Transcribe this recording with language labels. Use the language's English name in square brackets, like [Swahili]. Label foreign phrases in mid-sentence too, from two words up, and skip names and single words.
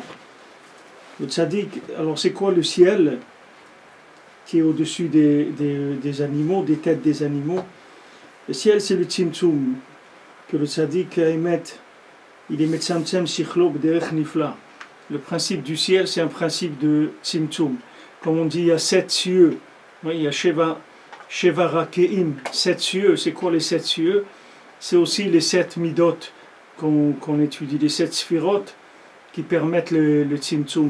[French] Le tzaddik, alors c'est quoi le ciel qui est au-dessus des animaux, des têtes des animaux? Le ciel, c'est le tzimtzum, que le tzaddik émet, il émet [Hebrew] צמצם שכלו בדרך נפלאה. [French] Le principe du ciel, c'est un principe de tzimtzum. Comme on dit, il y a 7 cieux, oui, il y a [Hebrew] שבעה רקיעים, [French] 7 cieux. C'est quoi les 7 cieux? C'est aussi les 7 midot qu'on étudie, les 7 sphirot qui permettent le tzimtzum.